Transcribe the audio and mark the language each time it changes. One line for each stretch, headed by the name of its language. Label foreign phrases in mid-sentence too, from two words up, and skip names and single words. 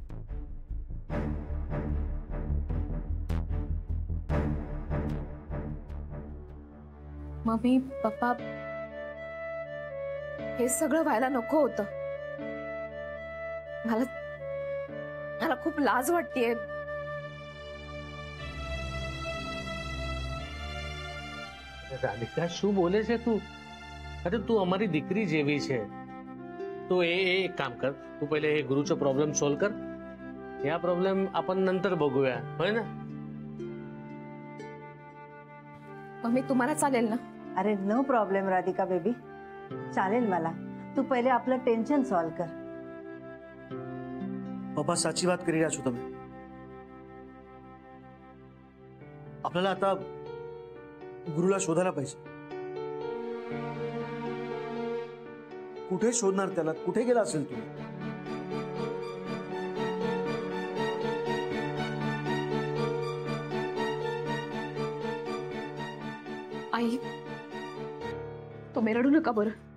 Marathi: मम्मी पप्पा हे सगळं व्हायला नको होतं. मला खूप लाज वाटतेय.
Gujarati: राधिका શું બોલે છે તું? અરે તું અમારી દીકરી જેવી છે. તો એક કામ કર, તું
Marathi: पहिले हे गुरुचा प्रॉब्लेम सॉल्व कर. या प्रॉब्लेम आपण नंतर बघूया, होय ना? मम्मी तुम्हाला चालेल ना? अरे
English: no problem
Marathi: राधिका बेबी, चालेल मला. तू पहिले आपलं
English: tension solve
Marathi: कर.
Gujarati: પપ્પા સાચી વાત કરી રહ્યા છો તમે.
Marathi: आपल्याला आता गुरुला शोधायला पाहिजे. कुठे शोधणार त्याला? कुठे गेला असेल तू? आई तुम्ही रडू नका बरं.